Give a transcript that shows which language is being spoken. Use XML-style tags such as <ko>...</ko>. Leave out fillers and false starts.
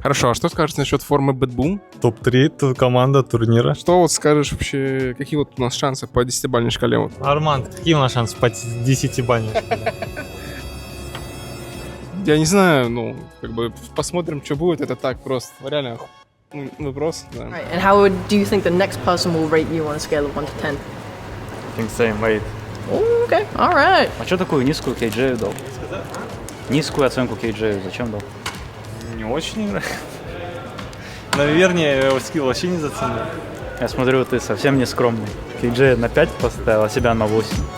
<ru>Хорошо, а что скажешь насчет формы Bad Boom? Топ-3 команда турнира. Что вот скажешь вообще, какие вот у нас шансы по 10-бальной шкале? Вот? Арман, какие у нас шансы по 10-бальной? Я не знаю, ну, как бы посмотрим, что будет. Это так просто. Реально вопрос, да.</ru> <en>Right, and how do you think the next person will rate you on a scale of 1 to 10? I think same weight. Oh, okay, alright.</en> <ru>А что такую низкую KJ дал? Низкую оценку KJ зачем дал? Не очень. Наверное, я его скилл вообще не заценил. Я смотрю, ты совсем не скромный. KJ на 5 поставил, а себя на 8.</ru>